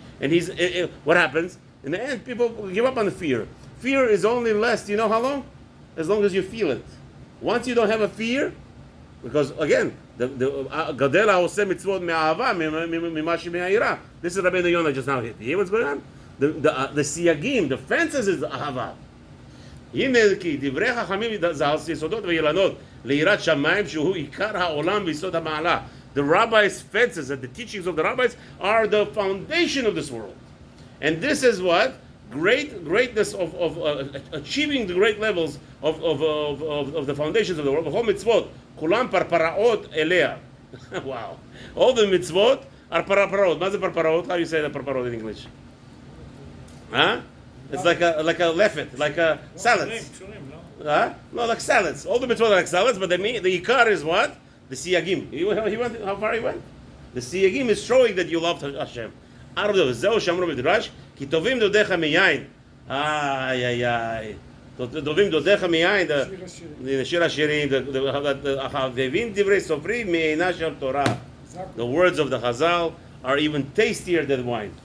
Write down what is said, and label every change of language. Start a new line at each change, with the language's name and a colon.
English: And what happens? In the end, people give up on the fear. Fear is only less, you know how long? As long as you feel it. Once you don't have a fear, because again,
Hebrew: gadel ha'oseh mitzvot me'ahava mimashi me'ayira.
English: This is Rabeinu Yona just now hit. You hear what's going on? The siyagim, the fences is ahava.
Hebrew: הנה כי דברי חכמים זה על יסודות ואילנות ליראת שמיים שהוא עיקר העולם ויסוד המעלה.
English: The rabbis' fences and the teachings of the rabbis are the foundation of this world. And this is what? Greatness of achieving the great levels of the foundations of the world.
Hebrew: בכל מצוות, כולם פרפראות אליה.
English: Wow. All the mitzvot are פרפראות.
Hebrew: מה זה פרפראות?
English: How do you say the פרפראות in English? Huh? It's like a lefet, like a salads. Huh? No, like salads. All the mitzvot are like salads, but the ikar is what? The siyagim. He went, how far he went? The siyagim is showing that you love Hashem. Out of those,
Hebrew: זהו שאמרו בדרש, כי טובים דודיך מיין. איי. טובים דודיך מיין. שיר השירים. החביבים דברי סופרים מעינה של תורה.
English: The words of the Chazal are even tastier than wine.